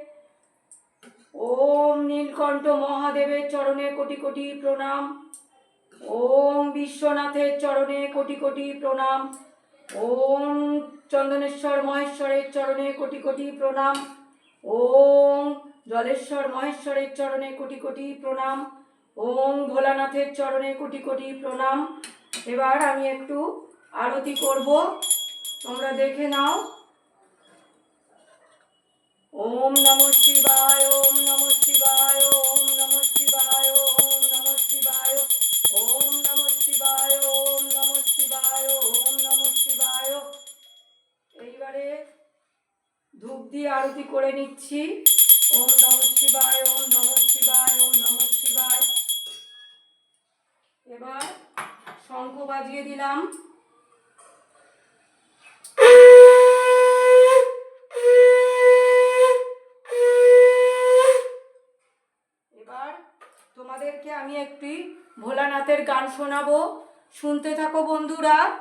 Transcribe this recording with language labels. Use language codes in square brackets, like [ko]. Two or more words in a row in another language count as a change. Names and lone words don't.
[bn] ওম নীলকণ্ঠ মহাদেবের চরণে কোটি কোটি প্রণাম, ওম বিশ্বনাথের চরণে কোটি কোটি প্রণাম, ওম চন্দনেশ্বর মহেশ্বরের চরণে কোটি কোটি প্রণাম, ওম জলেশ্বর মহেশ্বরের চরণে কোটি কোটি প্রণাম, ওম ভোলানাথের চরণে কোটি কোটি প্রণাম। এবার আমি একটু আরতি করব, তোমরা দেখে নাও। [sa] ওম নমঃ শিবায়, ওম নমঃ শিবায়, ওম নমঃ শিবায়, ওম নমঃ শিবায়, ওম নমঃ শিবায়, ওম নমঃ শিবায়, ওম নমঃ শিবায়। [bn] এইবারে ধূপ দিয়ে আরতি করে নিচ্ছি। [sa] ওম নমঃ শিবায়, ওম নমঃ শিবায়, ওম নমঃ শিবায়। [bn] এবার শঙ্খ বাজিয়ে দিলাম। এবার তোমাদেরকে আমি একটি ভোলানাথের গান শোনাবো, শুনতে থাকো বন্ধুরা।